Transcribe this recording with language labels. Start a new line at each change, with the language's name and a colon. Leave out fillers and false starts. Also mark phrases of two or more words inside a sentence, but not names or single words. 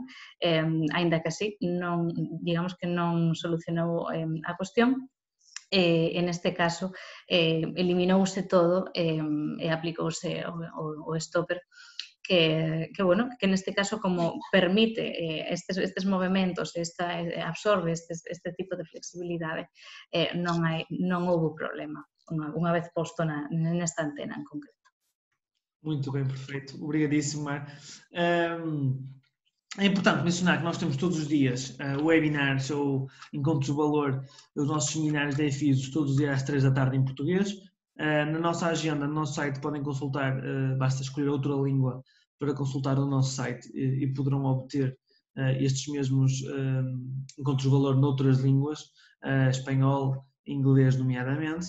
Galician: Aínda que así, digamos que non solucionou a cuestión, en este caso eliminouse todo e aplicouse o stopper que neste caso como permite estes movimentos, absorbe este tipo de flexibilidade, non houve problema unha vez posto nesta antena en concreto.
Portuguese: Muito bem, perfeito. Obrigadíssimo, Mar. É importante mencionar que nós temos todos os dias webinars ou encontros de valor dos nossos seminários de EFISOS todos os dias às 3 da tarde em português. Na nossa agenda, no nosso site, podem consultar, basta escolher outra língua para consultar o nosso site e poderão obter estes mesmos encontros de valor noutras línguas, espanhol, inglês nomeadamente.